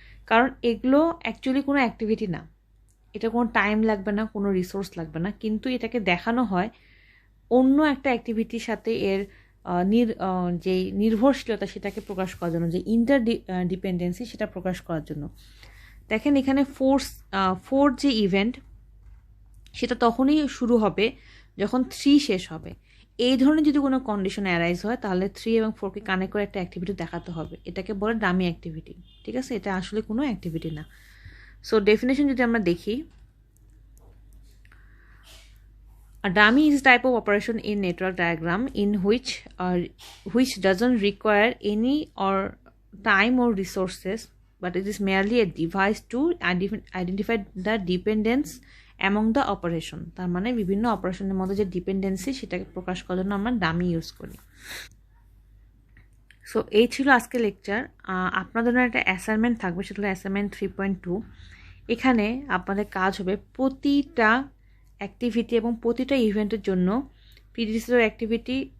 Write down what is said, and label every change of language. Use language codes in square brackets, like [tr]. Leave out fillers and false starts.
[bn] কারণ এগুলো অ্যাকচুয়ালি কোনো অ্যাক্টিভিটি না, এটা কোনো টাইম লাগবে না, কোনো রিসোর্স লাগবে না, কিন্তু এটাকে দেখানো হয় অন্য একটা অ্যাক্টিভিটির সাথে এর যেই নির্ভরশীলতা সেটাকে প্রকাশ করার জন্য, যে ডিপেন্ডেন্সি সেটা প্রকাশ করার জন্য। দেখেন এখানে 4 যে ইভেন্ট সেটা তখনই শুরু হবে যখন 3 শেষ হবে। এই ধরনের যদি কোনো কন্ডিশন অ্যারাইজ হয় তাহলে 3 এবং 4কে কানেক্ট করে একটা অ্যাক্টিভিটি দেখাতে হবে। এটাকে বলে ডামি অ্যাক্টিভিটি। ঠিক আছে, এটা আসলে কোনো অ্যাক্টিভিটি না। সো ডেফিনেশন যদি আমরা দেখি, [en] a dummy is a type of operation in network diagram in which doesn't require any or time or resources, but it is merely a device to identify the dependence among the operation। [bn] তার মানে বিভিন্ন অপারেশনের মধ্যে যে dependency সেটাকে প্রকাশ করার জন্য আমরা ডামি ইউজ করি। সো এই ছিল আজকে লেকচার। আপনাদের জন্য একটা অ্যাসাইনমেন্ট থাকবে, সেটা হলো অ্যাসাইনমেন্ট 3.2। এখানে আপনাদের কাজ হবে প্রতিটা অ্যাক্টিভিটি এবং প্রতিটা ইভেন্টের জন্য প্রিডিসেসর অ্যাক্টিভিটি